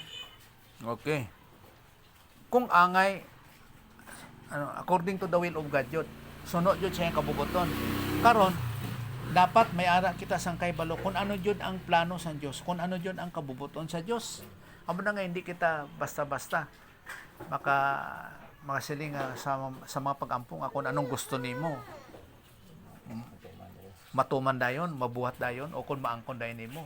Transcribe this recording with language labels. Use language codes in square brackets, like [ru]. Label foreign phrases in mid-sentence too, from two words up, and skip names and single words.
[hil] Okay. Kung angay [en] according to the will of God [hil] yun, sunod yun siya yung kabubuton. Karon dapat may ara kita sang kaybalo kung ano yun ang plano sa Diyos, kung ano yun ang kabubuton sa Diyos. Amo na nga hindi kita basta-basta makasiling sa mga pag-ampong kung anong gusto nimo. Matuman dayon, mabuhat dayon, o kung maangkon dayon nimo.